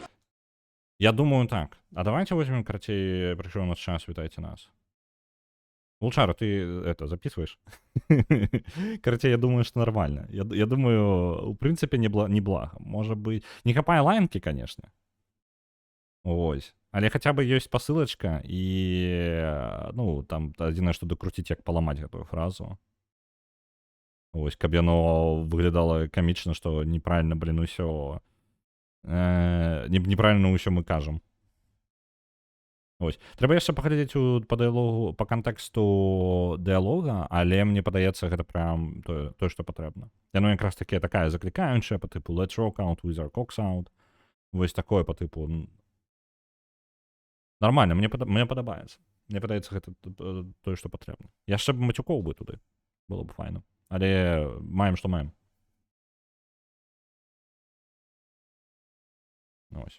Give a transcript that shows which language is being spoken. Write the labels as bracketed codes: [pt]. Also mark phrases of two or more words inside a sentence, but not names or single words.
[ru] Я думаю так. А давайте возьмем [be] карацей прыйшоў наш час, вітайце нас. [ru] Волчара, ты это записываешь? Короче, я думаю, что нормально. Я думаю, в принципе, не благо. Может быть, [be] не хапае лайнкі, [ru] конечно. Ось. [be] Але хаця бы ёсць пасылачка і ну там адзінае, што дакруціць, як паламаць гэтую фразу. Ось, каб яно выглядала камічна, што неправільна, блін, усё неправільна ўсё мы кажам. Ось. Трэба яшчэ паглядзець па дыялогу, па кантэксту дыялога, але мне падаецца, гэта прям тое, што патрэбна. Яно якраз таки такая заклікаючая па тыпу [en] let's rock out with our cocks out. [be] Вось такое па тыпу нормально, мне падабаецца. Мне падаецца, гэта тое, што патрэбна. Яшчэ б мацюкоў бы туды. Было б файна. Але маем, што маем. Ось.